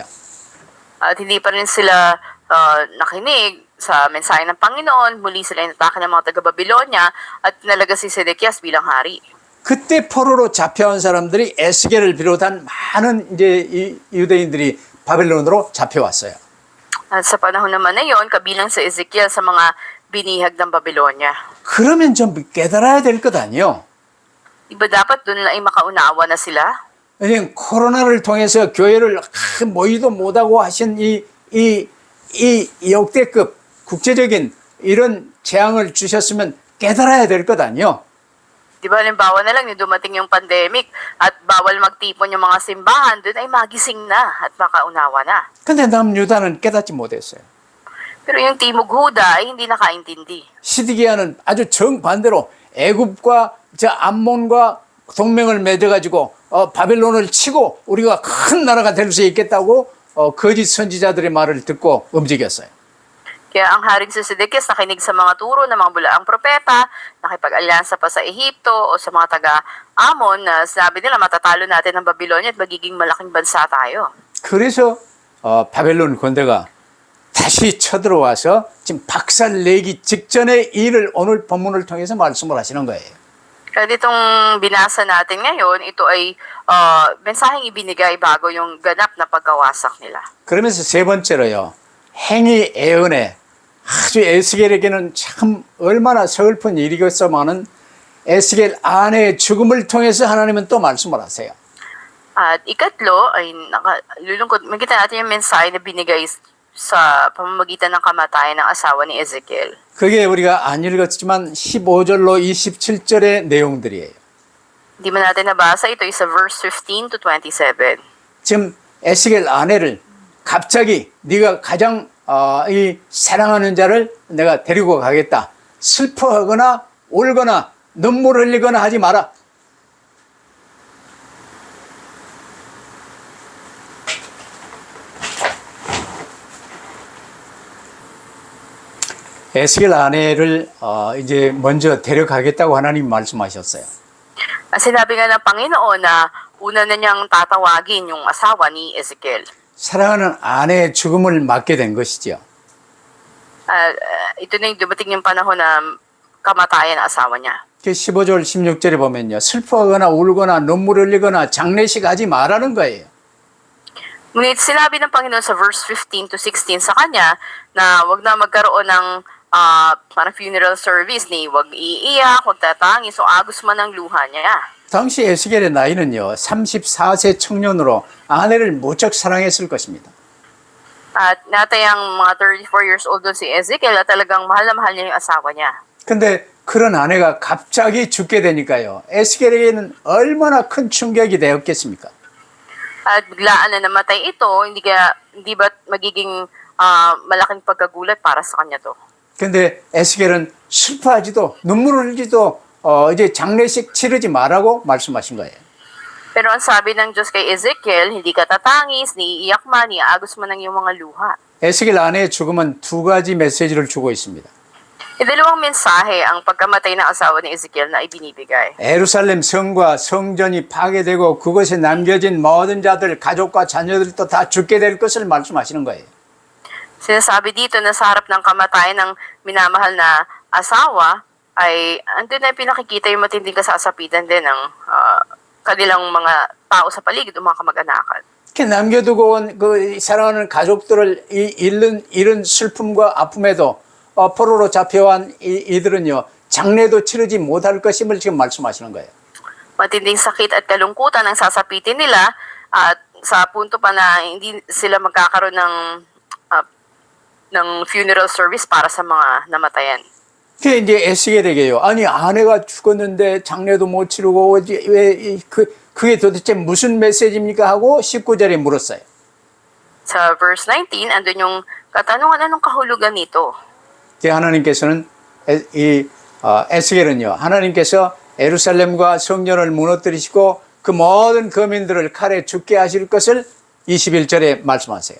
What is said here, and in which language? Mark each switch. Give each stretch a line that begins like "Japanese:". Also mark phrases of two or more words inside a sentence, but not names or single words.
Filipino: At hindi pa rin sila nakinig sa mensahe ng Panginoon. Muli sila inatake ng mga taga-Babylonia at nalaga si Sedekias bilang hari.
Korean: 그때 포로로 잡혀온 사람들이 에스겔을 비롯한 많은 이제 유대인들이 바벨론으로 잡혀왔어요.
Filipino: At sa panahon naman na yon, kabilang sa Ezekiel sa mga binihag ng Babylonia.
Korean: 그러면 좀 깨달아야 될 것 아니에요?
Filipino: Iba dapat doon ay makaunawa na sila?
Korean: 왜냐면 코로나를 통해서 교회를 모이도 못하고 하신 이 역대급 국제적인 이런 재앙을 주셨으면 깨달아야 될 것 아니에요?
Filipino: Di ba, halimbawa na lang, yung dumating yung pandemic at bawal magtipon yung mga simbahan, doon ay magising na at makaunawa na.
Korean: 근데 남유다는 깨닫지 못했어요.
Filipino: Pero yung Timog Huda ay hindi nakaintindi.
Korean: 시드기야는 아주 정반대로 애굽과 저 암몬과 동맹을 맺어가지고 바벨론을 치고 우리가 큰 나라가 될 수 있겠다고 거짓 선지자들의 말을 듣고 움직였어요.
Filipino: Kaya ang haring si Sedekias nakinig sa mga turo ng mga bulaang propeta, nakipag-alyansa pa sa Ehipto o sa mga taga-Amon na sinabi nila matatalo natin ang Babylonia at magiging malaking bansa tayo.
Korean: 그래서 바벨론 군대가 다시 쳐들어와서 지금 박살내기 직전의 일을 오늘 본문을 통해서 말씀을 하시는 거예요.
Filipino: Kaya ditong binasa natin ngayon, ito ay mensaheng ibinigay bago yung ganap na pagkawasak nila.
Korean: 그러면서 세 번째로요. 행위 애언에 아주 에스겔에게는 참 얼마나 서글픈 일이겠어만은 에스겔 아내의 죽음을 통해서 하나님은 또 말씀을 하세요.
Filipino: At ikatlo ay nakalulungkot. Makita natin yung mensahe na binigay sa pamamagitan ng kamatayan ng asawa ni Ezekiel.
Korean: 그게 우리가 안 읽었지만 15절로 27절의 내용들이에요.
Filipino: Hindi man natin nabasa, ito is sa
English: verse 15 to 27.
Korean: 지금 에스겔 아내를 갑자기 네가 가장 이 사랑하는 자를 내가 데리고 가겠다. 슬퍼하거나 울거나 눈물 흘리거나 하지 마라. 에스겔 아내를 이제 먼저 데려가겠다고 하나님 말씀하셨어요.
Filipino: Sinabi nga ng Panginoon na una na niyang tatawagin yung asawa ni Ezekiel.
Korean: 사랑하는 아내의 죽음을 맞게 된 것이죠.
Filipino: Ito na yung dumating yung panahon na kamatayan ang asawa niya.
Korean: 15절 16절에 보면요. 슬퍼하거나 울거나 눈물 흘리거나 장례식 하지 말라는 거예요.
Filipino: Ngunit sinabi ng Panginoon sa
English: verse 15 to 16
Filipino: sa kanya na wag na magkaroon ng parang
English: funeral service
Filipino: ni wag iiyak, wag tatangi. So agos man ang luha niya.
Korean: 당시 에스겔의 나이는요, 34세 청년으로 아내를 무척 사랑했을 것입니다.
Filipino: At natayang mga 34
English: years old
Filipino: doon si Ezekiel at talagang mahal na mahal niya yung asawa niya.
Korean: 근데 그런 아내가 갑자기 죽게 되니까요, 에스겔에게는 얼마나 큰 충격이 되었겠습니까?
Filipino: At biglaan na namatay ito, hindi ba magiging malaking pagkagulat para sa kanya to?
Korean: 근데 에스겔은 슬퍼하지도 눈물을 흘리지도 이제 장례식 치르지 말라고 말씀하신 거예요.
Filipino: Pero ang sabi ng Diyos kay Ezekiel, hindi ka tatangis, niiiyak man, iagos man ang iyong mga luha.
Korean: 에스겔 아내의 죽음은 두 가지 메시지를 주고 있습니다.
Filipino: Dalawang mensahe ang pagkamatay ng asawa ni Ezekiel na ibinibigay.
Korean: 예루살렘 성과 성전이 파괴되고 그것에 남겨진 모든 자들, 가족과 자녀들도 다 죽게 될 것을 말씀하시는 거예요.
Filipino: Sinasabi dito na sa harap ng kamatayan ng minamahal na asawa, ay andun na pinakikita yung matinding kasasapitan din ng kanilang mga tao sa paligid o mga kamag-anakan.
Korean: 남겨두고 온 그 사랑하는 가족들을 잃은 슬픔과 아픔에도 포로로 잡혀간 이들은요, 장례도 치르지 못할 것임을 지금 말씀하시는 거예요.
Filipino: Matinding sakit at kalungkutan ang sasapitin nila at sa punto pa na hindi sila magkakaroon ng
English: funeral service
Filipino: para sa mga namatayan.
Korean: 그게 이제 에스겔에게요. 아니 아내가 죽었는데 장례도 못 치르고 그게 도대체 무슨 메시지입니까 하고 19절에 물었어요.
Filipino: Sa verse 19, andun yung katanungan, anong kahulugan nito?
Korean: 하나님께서는 에스겔은요. 하나님께서 예루살렘과 성전을 무너뜨리시고 그 모든 거민들을 칼에 죽게 하실 것을 21절에 말씀하세요.